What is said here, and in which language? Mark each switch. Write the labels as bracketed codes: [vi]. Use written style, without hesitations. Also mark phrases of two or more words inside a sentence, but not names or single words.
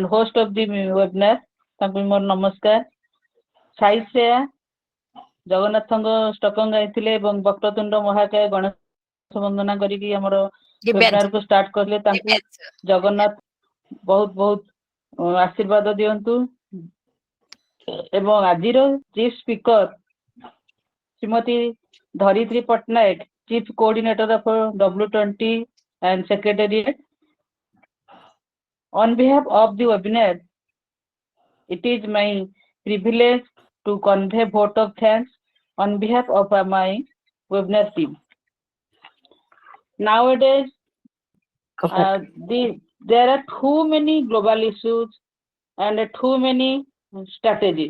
[en] host of the webinar [or] ତାଙ୍କୁ ମୋର ନମସ୍କାର ସାଇଶ୍ରେୟା ଜଗନ୍ନାଥଙ୍କ ଷ୍ଟକଂ ଗାଇଥିଲେ ଏବଂ ବକ୍ରତୁଣ୍ଡ ମହାକାୟ ଗଣେଶ ବନ୍ଦନା କରିକି ଆମର ୱେବିନାର କୁ ଷ୍ଟାର୍ଟ କଲେ ତାଙ୍କୁ ଜଗନ୍ନାଥ ବହୁତ ବହୁତ ଆଶୀର୍ବାଦ ଦିଅନ୍ତୁ ଏବଂ ଆଜିର [en] chief speaker [or] ଶ୍ରୀମତୀ ଧରିତ୍ରୀ ପଟ୍ଟନାୟକ [en] chief coordinator of W20 and Secretariat. On behalf of the webinar, it is my privilege to convey vote of thanks on behalf of my webinar team. Nowadays, there are too many global issues and too many strategies.